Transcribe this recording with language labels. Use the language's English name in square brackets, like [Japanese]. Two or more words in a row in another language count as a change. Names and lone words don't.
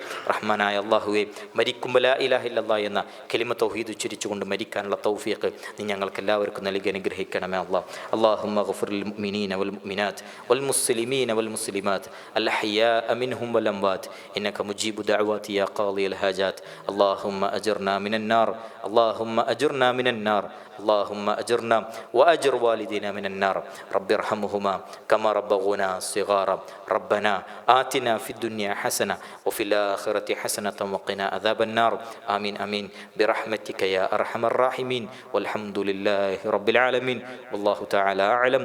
[Malayalam] റഹ്മാനായ അള്ളാഹുവെ, മരിക്കുമ്പോൾ [Arabic] لا إله إلا الله [Malayalam] എന്ന കലിമ തൗഹീദ് ഉച്ചരിച്ചുകൊണ്ട് മരിക്കാനുള്ള തൗഫീഖ് നീ ഞങ്ങൾക്ക് എല്ലാവർക്കും നൽകി അനുഗ്രഹിക്കണമേ അല്ലാഹ്. [Arabic] اللهم اغفر للمؤمنين والمؤمنات والمسلمين والمسلمات الأحياء منهم والأموات إنك مجيب الدعوات يا قاضي الحاجات. اللهم أجرنا من النار، اللهم أجرنا من النار, اللهم أجرنا وأجر والدينا من النار. رب ارحمهما كما ربونا صغارا. ربنا آتنا في الدنيا حسنة وفي الآخرة حسنة وقنا عذاب النار. آمين آمين برحمتك يا أرحم الراحمين. والحمد لله رب العالمين. والله تعالى أعلم.